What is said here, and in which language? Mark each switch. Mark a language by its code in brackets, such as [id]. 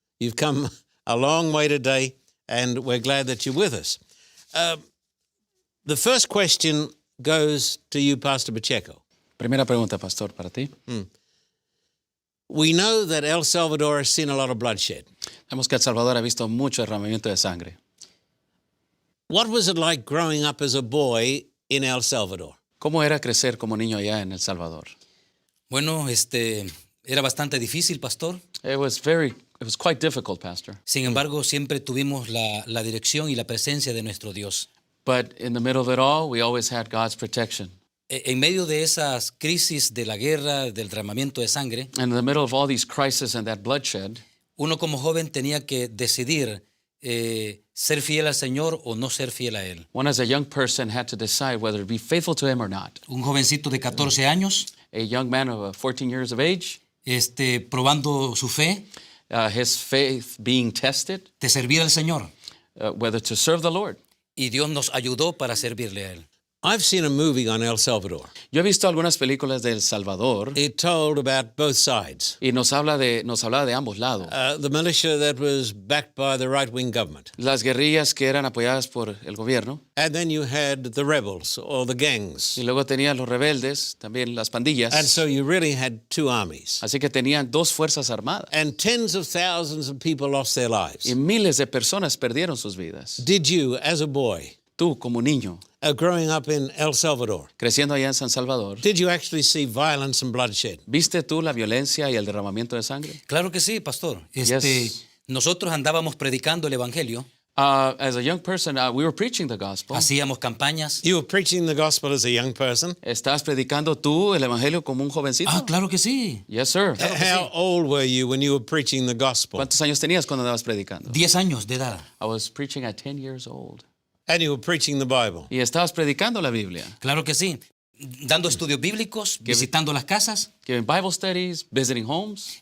[en] You've come a long way today, and we're glad that you're with us. The first question goes to you, Pastor Pacheco. [es] Primera pregunta, pastor, para ti. [en] We know that El Salvador has seen a lot of bloodshed. [es] Sabemos que El Salvador ha visto mucho derramamiento de sangre. [en] What was it like growing up as a boy in El Salvador? [es] ¿Cómo era crecer como niño allá en El Salvador? Bueno, era bastante difícil, pastor. [en] It was quite difficult, pastor. [es] Sin embargo, siempre tuvimos la dirección y la presencia de nuestro Dios. [en] But in the middle of it all, we always had God's protection. [es] En medio de esas crisis de la guerra, del derramamiento de sangre, [en] And in the middle of all these crises and that bloodshed, [es] uno como joven tenía que decidir ser fiel al Señor o no ser fiel a Él. [en] one as a young person had to decide whether to be faithful to him or not. [es] Un jovencito de 14 años, [en] A young man of 14 years of age, [es] probando su fe, [en] his faith being tested, [es] de servir al Señor. [en] whether to serve the Lord. [es] Y Dios nos ayudó para servirle a Él. [en] I've seen a movie on El Salvador. [es] Yo he visto algunas películas de El Salvador [en] It told about both sides. [es] y nos hablaba de ambos lados. [en] The militia that was backed by the right-wing government. [es] Las guerrillas que eran apoyadas por el gobierno. [en] And then you had the rebels or the gangs. [es] Y luego tenían los rebeldes, también las pandillas. [en] And so you really had two armies. [es] Así que tenían dos fuerzas armadas. [en] And tens of thousands of people lost their lives. [es] Y miles de personas perdieron sus vidas. [en] Did you, as a boy, [es] Tú, como niño, [en] growing up in El Salvador, [es] creciendo allá en San Salvador, [en] did you actually see violence and bloodshed? [es] ¿viste tú la violencia y el derramamiento de sangre? Claro que sí, pastor. [en] Yes. [es] Nosotros andábamos predicando el Evangelio, [en] As a young person, we were preaching the gospel. [es] hacíamos campañas. [en] You were preaching the gospel as a young person. [es] ¿Estás predicando tú el evangelio como un jovencito? Claro que sí. [en] Yes, sir. How old were you when you were preaching the gospel? [es] ¿Cuántos años tenías cuando andabas predicando? 10 años de edad. [en] I was preaching at 10 years old. And you were preaching the Bible. [es] Y estabas predicando la Biblia. Claro que sí. Dando estudios bíblicos, visitando las casas. [en] Giving Bible studies, visiting homes.